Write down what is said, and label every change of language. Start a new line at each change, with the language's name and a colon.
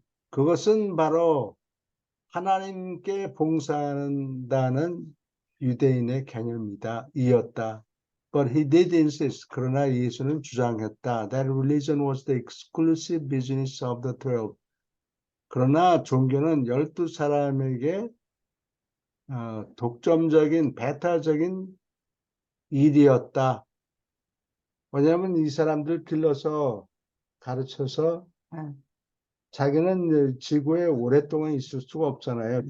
Korean: 그것은 바로 하나님께 봉사한다는 유대인의 개념이었다.
English: But he did insist.
Korean: 그러나 예수는 주장했다.
English: That religion was the exclusive business of the 12.
Korean: 그러나 종교는 12사람에게 독점적인, 배타적인 일이었다. 왜냐하면 이 사람들 길러서 가르쳐서 자기는 지구에 오랫동안 있을 수가 없잖아요.